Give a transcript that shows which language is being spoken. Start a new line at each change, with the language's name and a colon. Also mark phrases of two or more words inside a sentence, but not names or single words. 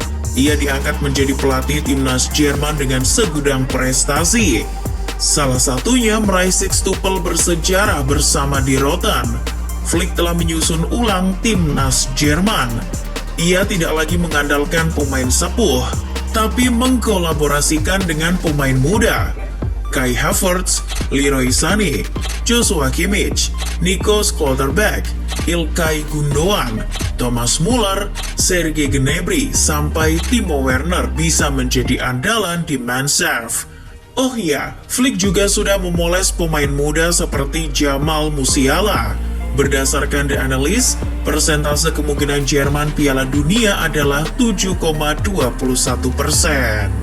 Indonesian: Ia diangkat menjadi pelatih timnas Jerman dengan segudang prestasi. Salah satunya meraih sextuple bersejarah bersama Die Roten. Flick telah menyusun ulang timnas Jerman. Ia tidak lagi mengandalkan pemain sepuh, tapi mengkolaborasikan dengan pemain muda. Kai Havertz, Leroy Sané, Joshua Kimmich, Nico Schlotterbeck, Ilkay Gundogan, Thomas Muller, Serge Gnabry, sampai Timo Werner bisa menjadi andalan di Mannschaft. Oh iya, Flick juga sudah memoles pemain muda seperti Jamal Musiala. Berdasarkan The Analyst, persentase kemungkinan Jerman Piala Dunia adalah 7,21%.